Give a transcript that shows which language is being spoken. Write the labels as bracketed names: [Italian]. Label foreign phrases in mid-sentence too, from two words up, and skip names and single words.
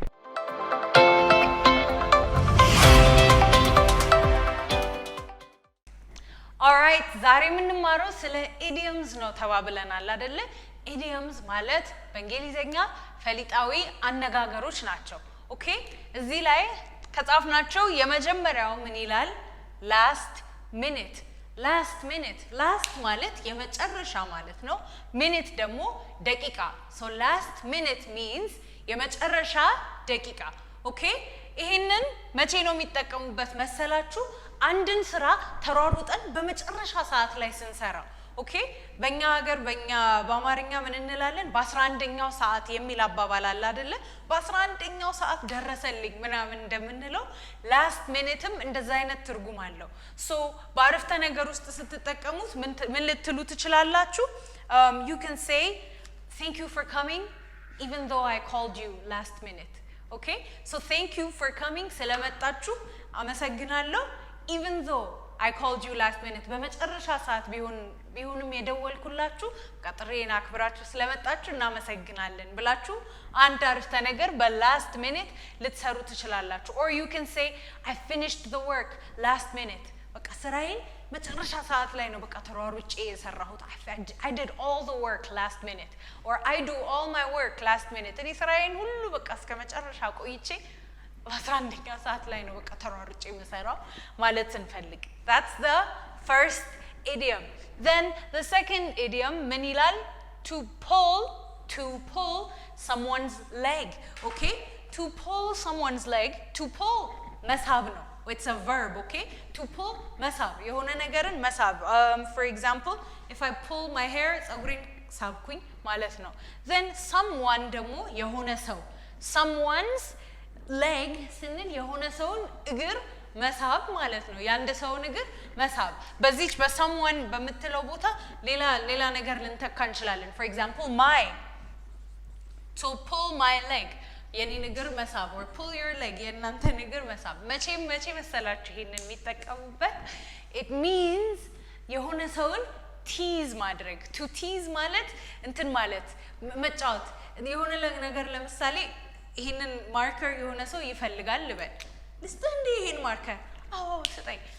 [Amharic] Alright ዛሬ የምንማረው ስለ ኢዲየምስ ነው ተባብለናል አይደለ ኢዲየምስ ማለት በእንግሊዘኛ ፈሊጣዊ አነጋገሮች ናቸው ኦኬ እዚህ ላይ ከጻፍናቸው የመጀመሪያው ምን ይላል [English] last minute [Amharic] last ማለት የመጨረሻ ማለት ነው minute ደግሞ ደቂቃ [English] so last minute means [Amharic] የመጨረሻ ደቂቃ ኦኬ ይሄንን መቼ ነው የሚጠቀሙበት መሰላችሁ አንድን ስራ ተሯሩጠን በመጨረሻ ሰዓት ላይ ስንሰራ ኦኬ በእኛ ሀገር በእኛ በአማርኛ ምን እንላለን በ11ኛው ሰዓት የሚል አባባል አለ አይደለ በ11ኛው ሰዓት ደረሰልኝ ምናምን እንደምንለው [English] last minuteም [Amharic] እንደዛ አይነት ትርጉም አለው ሶ በአረፍተ ነገር ውስጥ ስትጠቀሙት ምን ልትሉ ትችላላችሁ [English] you can say thank you for coming even though I called you last minute okay so thank you for coming [Amharic] ስለመጣችሁ አመሰግናለሁ [English] even though I called you last minute [Amharic] በመጨረሻ ሰዓት ቢሆንም የደወልኩላችሁ ቀጥሬን አክብራችሁ ስለመጣችሁ እናመሰግናለን ብላችሁ አንድ አረፍተ ነገር [English] በlast minute [Amharic] ልትሰሩ ትችላላችሁ [English] or you can say I finished the work last minute [Amharic] በቃ ስራዬን መጨረሻ ሰዓት ላይ ነው በቃ ተሯሩጬ የሰራሁት [English] I did all the work last minute or I do all my work last minute [Amharic] እኔ ስራዬን ሁሉ በቃ እስከ መጨረሻ ቆይቼ በ11ኛ ሰዓት ላይ ነው በቃ ተሯሩጬ መሰራው ማለት እንፈልግ [English] That's the first idiom. Then the second idiom [Amharic] ምን ይላል [English] to pull someone's leg. Okay? To pull someone's leg. To pull [Amharic] መሳብ ነው. [English] It's a verb, okay? To pull [Amharic] መሳብ የሆነ ነገርን መሳብ. [English] For example, if I pull my hair [Amharic] ጸጉሬን ሳብኩኝ ማለት ነው. [English] Then someone [Amharic] ደግሞ የሆነ ሰው. [English] Someone's leg [Amharic] ስንል የሆነ ሰውን እግር መሳብ ማለት ነው ያንደ ሰው ነገር መሳብ በዚች በsomeone በመትለው ቦታ ሌላ ነገር ልንተካ እንችላለን [English] for example my to pull my leg [Amharic] የኔ ነገር መሳብ [English] or pull your leg [Amharic] የናንተ ነገር መሳብ መቼ መሰላችሁ ይሄንን የሚጠቀሙበት [English] it means [Amharic] የሆነ ሰውን tease ማድረግ [English] to tease [Amharic] ማለት እንትን ማለት መጫወት የሆነ ነገር ለምሳሌ ይሄንን ማርከር የሆነ ሰው ይፈልጋል ልበል ልስጥህ እንዴ ይሄን ማርከር አዎ ስጠኝ